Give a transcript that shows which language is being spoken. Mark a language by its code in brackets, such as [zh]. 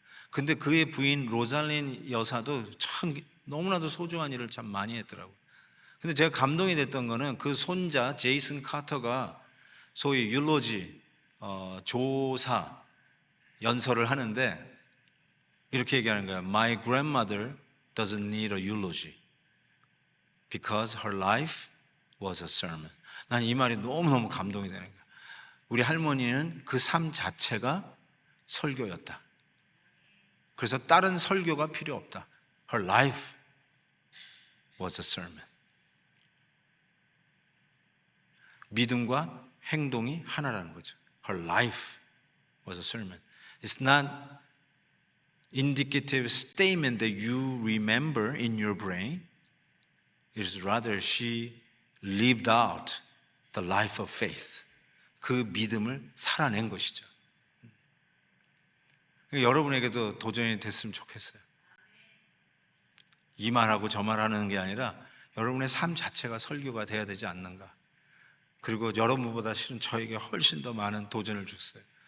[ko] 근데 그의 부인 로잘린 여사도 참 너무나도 소중한 일을 참 많이 했더라고요. 근데 제가 감동이 됐던 거는 그 손자 제이슨 카터가 소위 율로지 조사 연설을 하는데 이렇게 얘기하는 거야. [en] My grandmother doesn't need a eulogy because her life was a sermon. [ko] 난 이 말이 너무너무 감동이 되는 거야. 우리 할머니는 그 삶 자체가 설교였다. 그래서 다른 설교가 필요 없다. [en] Her life was a sermon. [ko] 믿음과 행동이 하나라는 거죠. [en] Her life was a sermon. It's not indicative statement that you remember in your brain. It is rather she lived out the life of faith. [ko] 그 믿음을 살아낸 것이죠. 여러분에게도 도전이 됐으면 좋겠어요. 이 말하고 저 말하는 게 아니라 여러분의 삶 자체가 설교가 돼야 되지 않는가. 그리고 여러분보다 실은 저에게 훨씬 더 많은 도전을 줬어요.